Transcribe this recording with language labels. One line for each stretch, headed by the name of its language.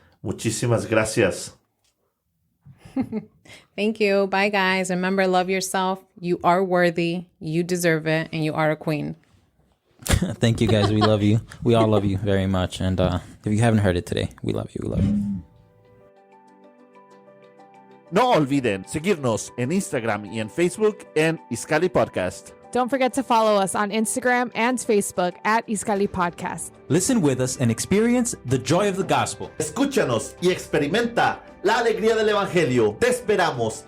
Spanish: Muchísimas gracias.
English: Thank you. Bye, guys. Remember, love yourself. You are worthy. You deserve it. And you are a queen. Thank you, guys. We love you. We all love you very much. And if you haven't heard it today, we love you. We love you.
Spanish: No olviden seguirnos en Instagram y en Facebook en Iskali Podcast.
English: Don't forget to follow us on Instagram and Facebook at Iskali Podcast. Listen with us and experience the joy of the gospel.
Spanish: Escúchanos y experimenta la alegría del Evangelio. Te esperamos.